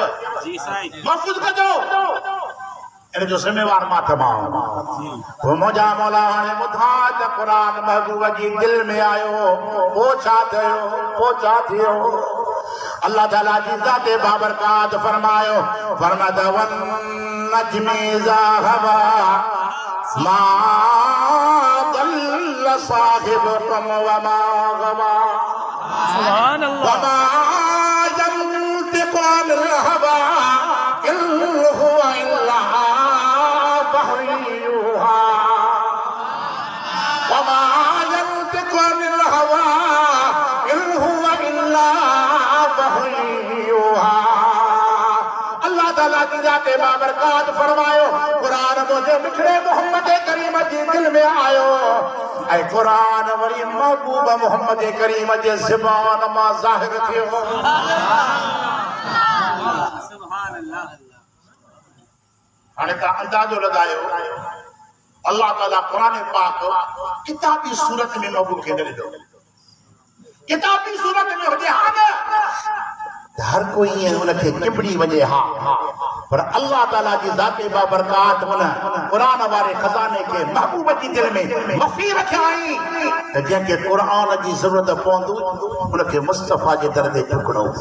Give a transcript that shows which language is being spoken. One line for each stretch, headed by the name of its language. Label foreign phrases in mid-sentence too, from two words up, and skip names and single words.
Sindhi: जी साईं महफ़ूज़ कजो, इन जो ज़िम्मेवार मां तमामु। वो मुंहिंजा मौला हाणे ॿुधाए त क़ुरान महबूब जी दिल में आयो, पोइ छा थियो, पोइ छा थियो? अल्लाह ताला जी ज़ाते बाबरकात फरमायो, फरमाया वन
Arabic: والنجم إذا هوى ما ضل صاحبكم وما غوى سبحان الله وما ينطق عن الهوى إن هو إلا وحي يوحى وما ينطق عن الهوى إن هو إلا وحي يوحى
Sindhi: اللہ تعالیٰ کی ذات بابرکات فرمائیو قرآن مجھے مٹھڑے محمد کریم جی دل میں آئیو اے قرآن وری محبوب محمد کریم جی زبان ما ظاہر تھیو हाणे तव्हां अंदाज़ो लॻायो अल्लाह ताला क़ुरान पाक किताबी सूरत में महबूब खे ॾिनो किताबी सूरत में हुजे हा न हर कोई उनखे चिंबड़ी वञे हा पर अल्लाह ताला जी ज़ात बाबरकात उन क़ुरान वारे खज़ाने खे महबूब जी दिल में मफ़ी रखिया आहीं त जंहिंखे क़ुरान जी ज़रूरत पवंदो उनखे मुस्तफ़ा जे दर ते झुकणो